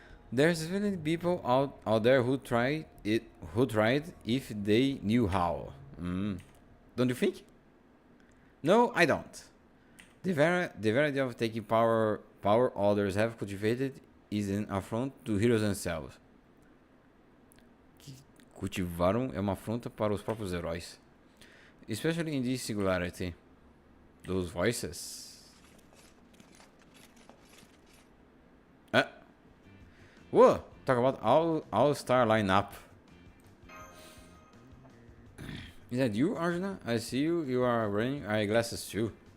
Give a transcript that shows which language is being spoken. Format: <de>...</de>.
<en>There's definitely people out there who tried if they knew how. Don't you think? No, I don't. The very idea of taking power others have cultivated is an affront to heroes themselves.</en> <pt>Cultivaram é uma afronta para os próprios heróis.</pt> <en>Especially in this singularity. Those voices. Whoa! Talk about all-star lineup. Is that you, Arjuna? I see you. You are wearing eyeglasses too.</en>